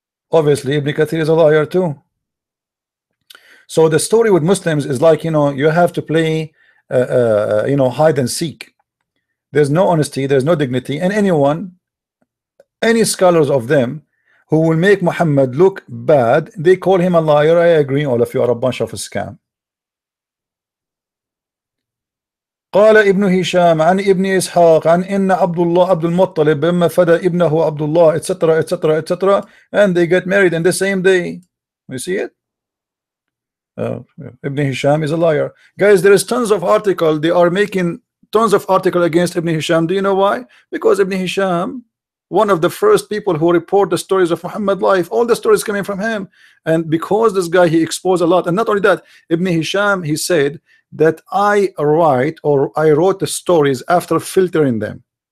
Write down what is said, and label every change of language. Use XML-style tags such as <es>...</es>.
<en>Obviously Ibn Kathir is a liar too. So the story with Muslims is like, you have to play hide and seek. There's no honesty, there's no dignity, and any scholars of them who will make Muhammad look bad, they call him a liar. I agree, all of you are a bunch of a scam.</en> <ar>قال ابن هشام عن ابن إسحاق عن إن عبد المطلب بما فدى ابنه عبد الله,</ar> <en>etc., etc., etc., and they get married in the same day. You see it? Ibn Hisham is a liar. Guys, there is tons of article. They are making tons of article against Ibn Hisham. Do you know why? Because Ibn Hisham, one of the first people who report the stories of Muhammad life, all the stories coming from him, and because this guy he exposed a lot. And not only that, Ibn Hisham, he said that I wrote the stories after filtering them.</en>